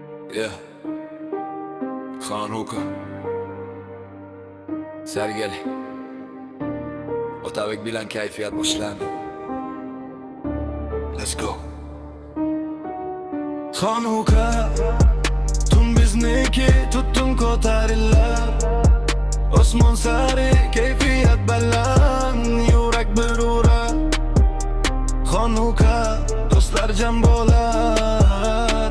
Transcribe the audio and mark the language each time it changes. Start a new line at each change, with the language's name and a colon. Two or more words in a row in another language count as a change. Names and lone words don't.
English: Yeah.
Uzbek: Xonhuka Sergeli Otabek bilan kayfiyat boshlandi.
English: Let's go.
Uzbek: Xonhuka tun bizniki, tutun ko'tarilib osmon sari kayfiyat baland, yurak bir urar. Xonhuka do'stlar jam bo'lar.